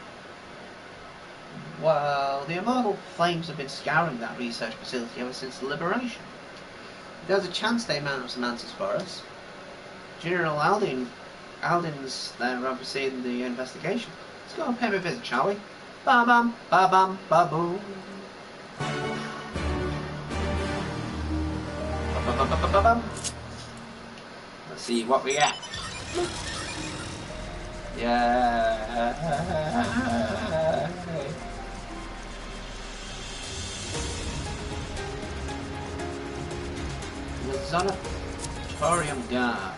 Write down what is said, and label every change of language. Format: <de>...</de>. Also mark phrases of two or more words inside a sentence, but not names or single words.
<en>Well, the immortal flames have been scouring that research facility ever since the liberation. There's a chance they might have some answers for us. General Aldin's there overseeing the investigation. Let's go and pay him a visit, shall we? Ba-bum, ba-bum, ba-boom. Ba-ba-ba-ba-ba-bum. Let's see what we got. Yeah. The Sanatorium Guard.</en>